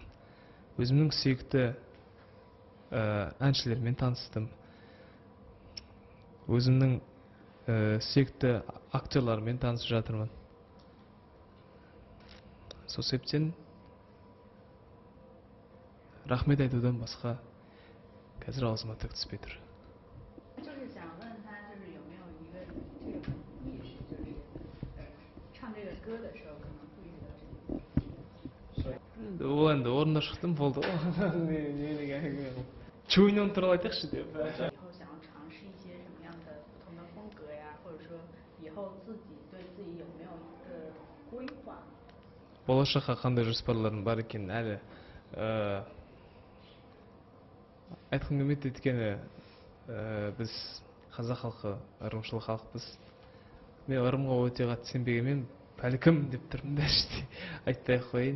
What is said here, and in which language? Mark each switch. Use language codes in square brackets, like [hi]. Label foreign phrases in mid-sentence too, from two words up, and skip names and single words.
[kk] Өзімнің сүйікті әншілермен таныстым. Өзімнің сүйікті актерлармен танысып жатырмын. Сол себептен рахмет айтудан басқа қазір аузыма түк түспей тұр. [zh] 就是想问他，就是有没有一个这种意识，就是唱这个歌的时候可能注意到这个。 [kk] Ол енді орында шықтым, болды. Чуйнен туралы айтайықшы деп. [zh] 以后想要尝试一些什么样的不同的风格呀，或者说以后自己对自己有没有一个规划？ [kk] Болашаққа қандай жоспарларым бар екенін әлі айтқым келмейді, өйткені біз қазақ халқы ырымшыл халықпыз. Мен ырымға өте қатты сенбегенмен бәлкім деп тұрмын да іште айтпай қояйын.